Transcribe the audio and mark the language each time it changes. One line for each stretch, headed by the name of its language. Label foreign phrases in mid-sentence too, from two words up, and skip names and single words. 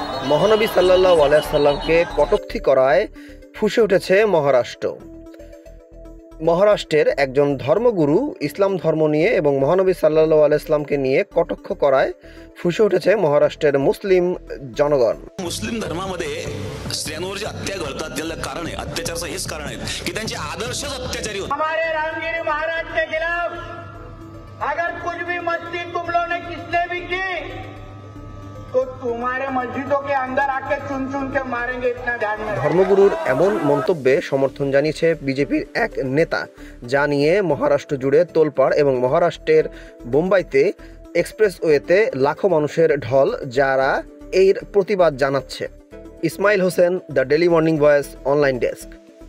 Bangla: মহানবী
Arabic: صلى الله عليه سلم
Bangla: কটূক্তি করায় ফুঁসে উঠেছে মহারাষ্ট্র। মহারাষ্ট্রের একজন ধর্মগুরু ইসলাম ধর্ম নিয়ে এবং মহানবী
Arabic: صلى الله عليه سلم
Bangla: নিয়ে কটাক্ষ করায় ফুঁসে উঠেছে মহারাষ্ট্রের মুসলিম জনগণ।
Marathi: मुस्लिम धर्मामध्ये स्त्रियांवर जे हत्या घडतात त्याला कारण आहे, अत्याचाराचं हेच कारण आहे की त्यांचे आदर्शच अत्याचारी होते।
Hindi: हमारे रामगिरी महाराज के खिलाफ अगर कुछ भी मस्ती तुम लोगों ने किसने भी की तो तुम्हारे मस्जिदों के अंदर आके चुन चुन के मारेंगे, इतना ध्यान में।
Bangla: ধর্মগুরুর এমন মন্তব্যে সমর্থন জানিয়েছে বিজেপির এক নেতা, যা নিয়ে মহারাষ্ট্র জুড়ে তোলপাড় এবং মহারাষ্ট্রের বোম্বাইতে এক্সপ্রেসওয়েতে লাখো মানুষের ঢল, যারা এর প্রতিবাদ জানাচ্ছে। ইসমাইল হোসেন, দ্য ডেইলি মর্নিং ভয়েস অনলাইন ডেস্ক।